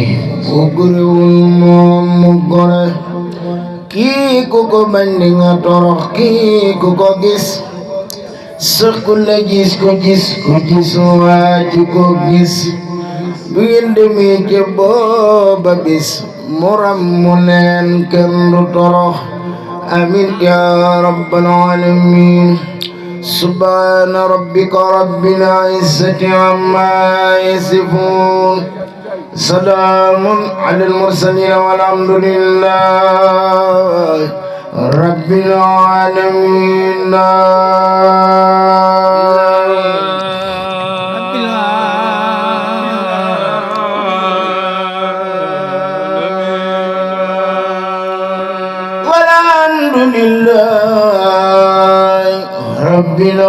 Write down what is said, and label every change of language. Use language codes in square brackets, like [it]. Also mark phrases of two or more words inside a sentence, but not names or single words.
[wo] bu guriwul moom mu gore kii ku ko bañ di nga torox kii ku ko gis sax ku la gis ku gis waaji ko gis bu ngeen demee ca booba bis mu ram mu leen kenn du torox [ar] آمين يا رب العالمين سبحان ربك رب العزة عما يصفون سلام على المرسلين والحمد لله رب العالمين والحمد لله رب